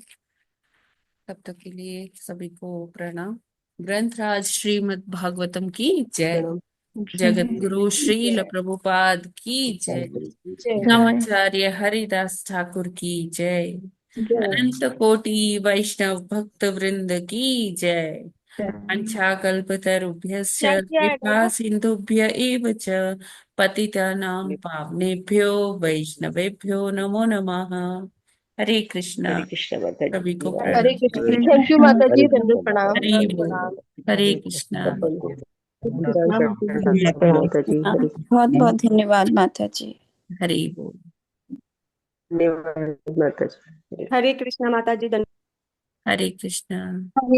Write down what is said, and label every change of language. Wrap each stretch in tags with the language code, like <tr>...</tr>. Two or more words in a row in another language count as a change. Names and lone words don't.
<hi>तब तक के लिए सभी को प्रणाम। ग्रंथराज श्रीमद् भागवतम की जय। प्रणाम। जगत गुरु श्रील प्रभुपाद की जय। आचार्य हरिदास ठाकुर की जय। अनंत कोटि वैष्णव भक्त वृंद की जय।</hi> <sa>वाञ्छाकल्पतरुभ्यश्च कृपा सिन्धुभ्य एव च पतितानां पावनेभ्यो वैष्णवेभ्यो नमो नमः।</sa> <hi>हरे कृष्णा। हरे कृष्ण माता जी, सभी को धन्यवाद। हरे प्रणाम। कृष्ण। हरे</hi> <en>thank you</en> <hi>कृष्ण, माता हरे जी, कृष्ण दंडवत माता प्रणाम। जी, हरे हरे बोल। कृष्ण। हरे कृष्णा। सबको माता बहुत बहुत धन्यवाद माता जी। हरे बोल। धन्यवाद माता जी। हरे कृष्णा माता जी। हरे कृष्णा। हरे</hi>